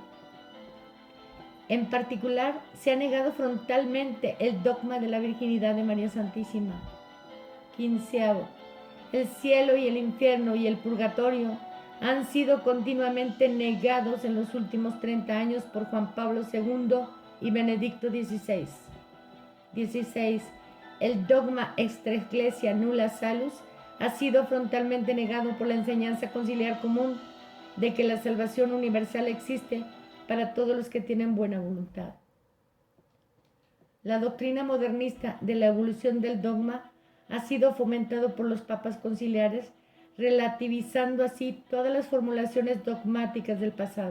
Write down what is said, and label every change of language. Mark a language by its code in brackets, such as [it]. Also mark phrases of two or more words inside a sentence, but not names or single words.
[es] En particular, se ha negado frontalmente el dogma de la virginidad de María Santísima. 15. El cielo y el infierno y el purgatorio han sido continuamente negados en los últimos 30 años por Juan Pablo II y Benedicto XVI. 16. El dogma [la] extra ecclesia nulla salus [es] ha sido frontalmente negado por la enseñanza conciliar común de que la salvación universal existe para todos los que tienen buena voluntad. La doctrina modernista de la evolución del dogma ha sido fomentado por los papas conciliares, relativizando así todas las formulaciones dogmáticas del pasado.